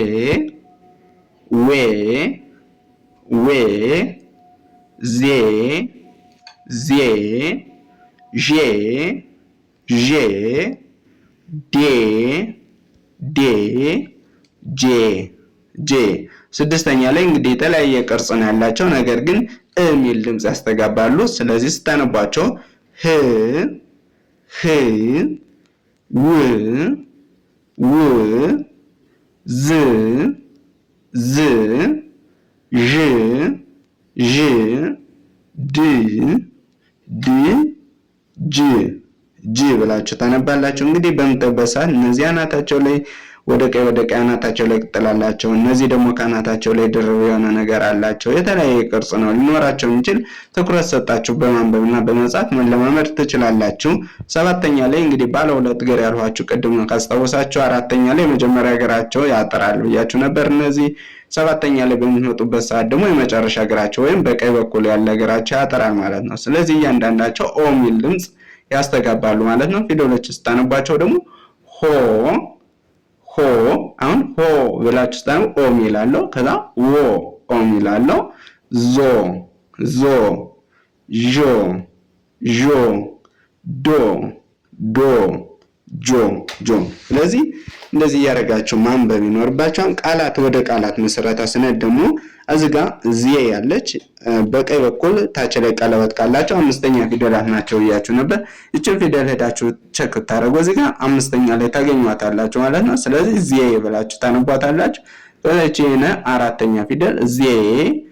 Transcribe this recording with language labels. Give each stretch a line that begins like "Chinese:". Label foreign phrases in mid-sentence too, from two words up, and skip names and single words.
Amharic: ዌ ዌ ዜ ዜ ዤ ዤ ዴ ዴ ጄ ጄ። ስድስተኛ ላይ እንግዲህ የተለያየ ቅርጽ ነው ያላቸው፣ ነገር ግን እ የሚል ድምጽ ያስተጋባሉ። ስለዚህ ስታነቧቸው ህ ህ ው ው ዝ ዝ ዥ ዥ ድ ድ ጅ ጅ ብላችሁ ታነባላችሁ። እንግዲህ በምታዩበት ሰዓት እነዚህ አናታቸው ላይ ወደ ቀኝ አናታቸው ላይ ቅጥላላቸው፣ እነዚህ ደግሞ ከአናታቸው ላይ ድርብ የሆነ ነገር አላቸው። የተለያየ ቅርጽ ነው ሊኖራቸው የሚችል። ትኩረት ሰጣችሁ በማንበብና በመጻፍ መለማመድ ትችላላችሁ። ሰባተኛ ላይ እንግዲህ ባለ ሁለት እግር ያልኋችሁ ቅድም ካስታወሳችሁ፣ አራተኛ ላይ የመጀመሪያ እግራቸው ያጠራል ብያችሁ ነበር። እነዚህ ሰባተኛ ላይ በሚመጡበት ሰዓት ደግሞ የመጨረሻ እግራቸው ወይም በቀኝ በኩል ያለ እግራቸው ያጠራል ማለት ነው። ስለዚህ እያንዳንዳቸው ኦ የሚል ድምጽ ያስተጋባሉ ማለት ነው። ፊደሎች ስታነባቸው ደግሞ ሆ ሆ። አሁን ሆ ብላችሁ ስታነቡ ኦ የሚል አለው። ከዛ ዎ ኦ ኦ ሚላለው ዞ ዞ ዦ ዦ ዶ ዶ ጆ ጆ። ስለዚህ እንደዚህ ያደርጋችሁ ማንበብ ይኖርባችኋል። ቃላት ወደ ቃላት መሰረታ ስነድ ደግሞ እዚህ ጋር ዚየ ያለች በቀኝ በኩል ታች ላይ ቀለበት ካላቸው አምስተኛ ፊደላት ናቸው እያችሁ ነበር። እቺን ፊደል ሄዳችሁ ቼክ ታረጉ እዚህ ጋር አምስተኛ ላይ ታገኙታላችሁ ማለት ነው። ስለዚህ ዚየ ብላችሁ ታነቧታላችሁ። እቺን አራተኛ ፊደል ዚየ